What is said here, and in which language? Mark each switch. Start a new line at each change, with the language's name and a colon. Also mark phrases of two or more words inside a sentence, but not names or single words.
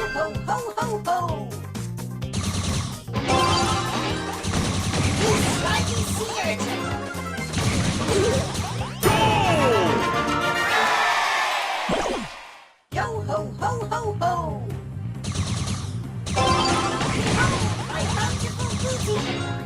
English: ho, ho, ho, ho! You slimy sea urchin! Yo ho, ho, ho, ho! My bountiful booty!